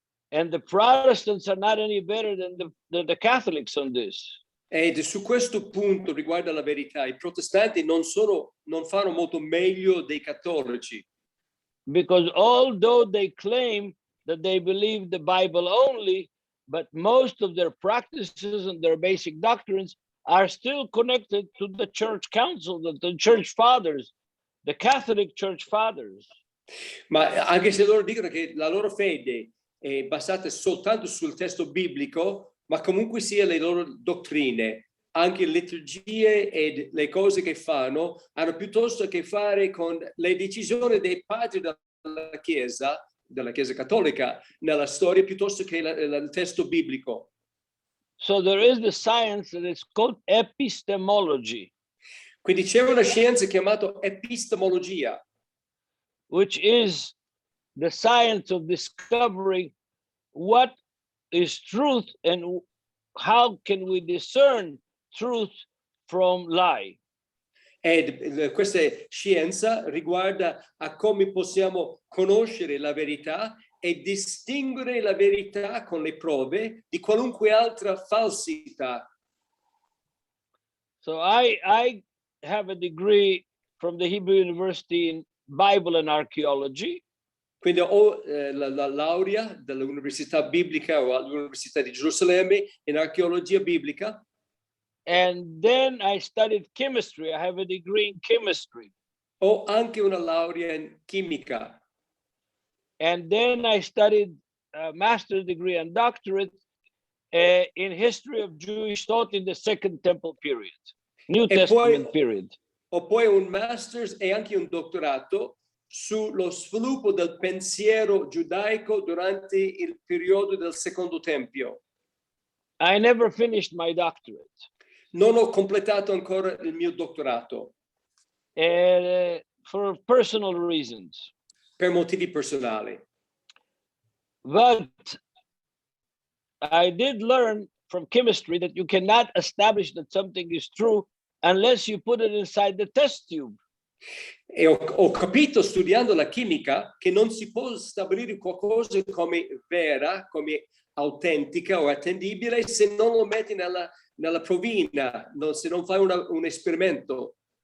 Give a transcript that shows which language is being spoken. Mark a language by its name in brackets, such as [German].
[English] And the Protestants are not any better than the Catholics on this. [Italian] Ed su questo punto riguardo alla verità, i protestanti non fanno molto meglio dei cattolici. [English] Because although they claim that they believe the Bible only, but most of their practices and their basic doctrines are still connected to the church council, the church fathers, the Catholic church fathers. [Italian] Ma anche se loro dicono che la loro fede è basata soltanto sul testo biblico, ma comunque sia le loro dottrine, anche le liturgie e le cose che fanno, hanno piuttosto a che fare con le decisioni dei padri della Chiesa cattolica nella storia, piuttosto che il testo biblico. [English] So there is the science that is called epistemology. [Italian] Quindi c'è una scienza chiamata epistemologia, [English] which is the science of discovering what is truth and how can we discern truth from lie. [Italian] E questa scienza riguarda a come possiamo conoscere la verità e distinguere la verità con le prove di qualunque altra falsità. [English] So I have a degree from the Hebrew University in Bible and Archaeology. [Italian] Quindi ho la laurea dall'Università Biblica o all'Università di Gerusalemme in archeologia biblica. [English] And then I studied chemistry. I have a degree in chemistry. [Italian] Ho anche una laurea in chimica. [English] And then I studied a master's degree and doctorate in history of Jewish thought in the Second Temple period, New Testament period. [Italian] Ho poi un master's e anche un dottorato sullo sviluppo del pensiero giudaico durante il periodo del Secondo Tempio. [English] I never finished my doctorate. [Italian] Non ho completato ancora il mio dottorato. [English] For personal reasons. [Italian] Per motivi personali. [English] But I did learn from chemistry that you cannot establish that something is true unless you put it inside the test tube. [Italian] E ho capito studiando la chimica che non si può stabilire qualcosa come vera, come autentica o attendibile se non lo metti nella provina, se non fai un esperimento.